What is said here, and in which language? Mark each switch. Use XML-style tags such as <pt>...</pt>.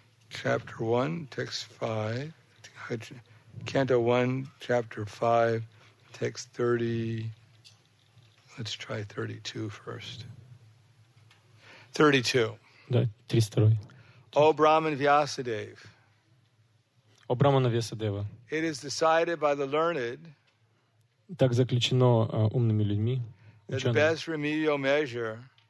<en>Chapter 1, text 5, Canto 1, chapter 5, text 30, let's try 32 first. 32.</en> <ru>Да, 32.</ru> <en>O Brahman Vyasadeva.</en> <ru>О Брамана Вьясадева.</ru> <en>It is decided by the learned</en> <ru>так заключено умными людьми,</ru> <en>that the best remedial measure</en>